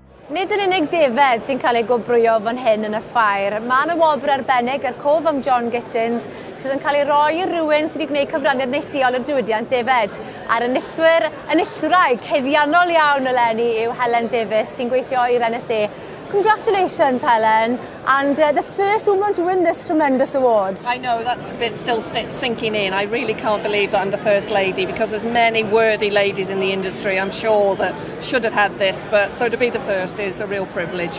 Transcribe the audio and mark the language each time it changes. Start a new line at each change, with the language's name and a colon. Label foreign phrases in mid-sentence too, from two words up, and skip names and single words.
Welsh: Nid yn unig defed sy'n cael ei gwobrwyo fan hyn yn y ffair. Mae yna wobr arbennig ar cof am John Gittings sydd yn cael ei roi i rywun sydd wedi gwneud cyfraniad neilltuol i'r diwydiant defed. A'r enillwraig heddiannol iawn eleni yw Helen Davies sy'n gweithio i'r NSA.
English: Congratulations, Helen, and the first woman to win this tremendous award. I know, that's a bit still sinking in. I really can't believe that I'm the first lady because there's many worthy ladies in the industry, I'm sure, that should have had this, but so to be the first is a real privilege.